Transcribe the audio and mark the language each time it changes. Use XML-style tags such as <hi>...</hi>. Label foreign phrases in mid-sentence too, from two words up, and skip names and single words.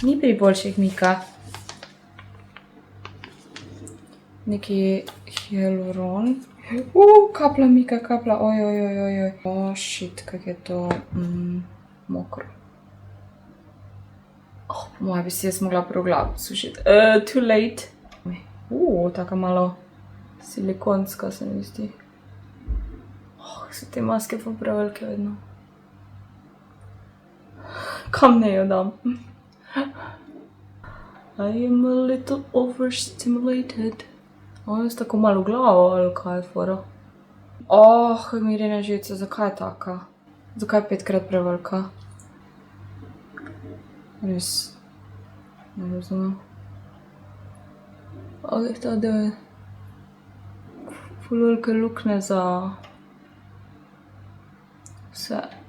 <sl>Ni priboljšek, Mika. Neki hyaluron. Kapla, Mika, kapla, ojojojojoj. Shit, kak je to mokro. Po moje bi si jaz mogla prav glavo sušiti.</sl> <en>Too late.</en> <sl>Taka malo silikonska se mi zdi. So te maske pa prevelike vedno. Kam ne jo dam?</sl> <en>I am a little overstimulated.</en> <sl>Jaz tako malo glavo, ali kaj je fora? Mirjana živce, zakaj je taka? Zakaj je 5-krat prevelika? Res, ne razumem. Ta del je ful velike luknje za vse.</sl>